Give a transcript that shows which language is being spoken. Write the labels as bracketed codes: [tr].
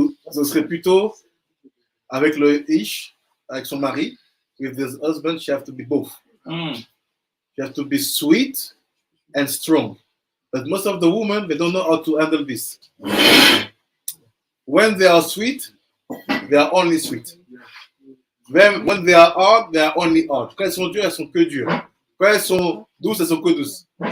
[fr] Ce serait plutôt avec le Ish, avec son mari. [en] With this husband, she have to be both. She has to be sweet and strong. But most of the women, they don't know how to handle this. When they are sweet, they are only sweet. Then when they are hard, they are only hard. [fr] Quand elles sont dures, elles sont que dures. Quand elles sont douces, elles sont que douces.